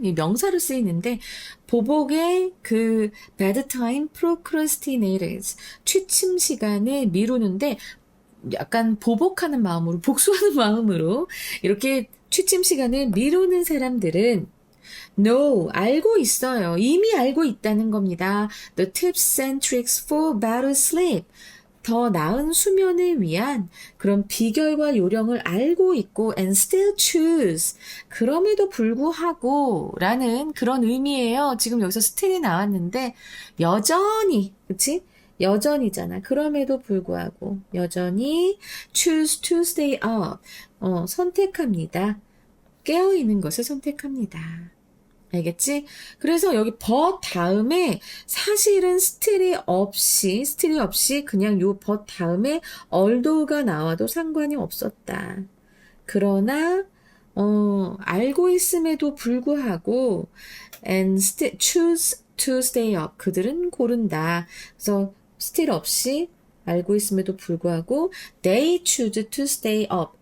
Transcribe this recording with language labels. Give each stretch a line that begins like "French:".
Korean: 이 명사로 쓰이는데 보복의 그 bad time procrastinators 취침 시간에 미루는데 약간 보복하는 마음으로 복수하는 마음으로 이렇게 취침 시간을 미루는 사람들은 No, 알고 있어요. 이미 알고 있다는 겁니다.
English: The tips and tricks for better sleep.
Korean: 더 나은 수면을 위한 그런 비결과 요령을 알고 있고
English: and still choose.
Korean: 그럼에도 불구하고 라는 그런 의미예요. 지금 여기서 still이 나왔는데 여전히, 그치? 여전이잖아. 그럼에도 불구하고 여전히
English: choose to stay up.
Korean: 선택합니다. 깨어있는 것을 선택합니다. 알겠지? 그래서 여기 but 다음에 사실은 still이 없이 그냥 요 but 다음에 although가 나와도 상관이 없었다. 그러나 알고 있음에도 불구하고
English: and choose to stay up.
Korean: 그들은 고른다. 그래서 still 없이 알고 있음에도 불구하고
English: they choose to stay up.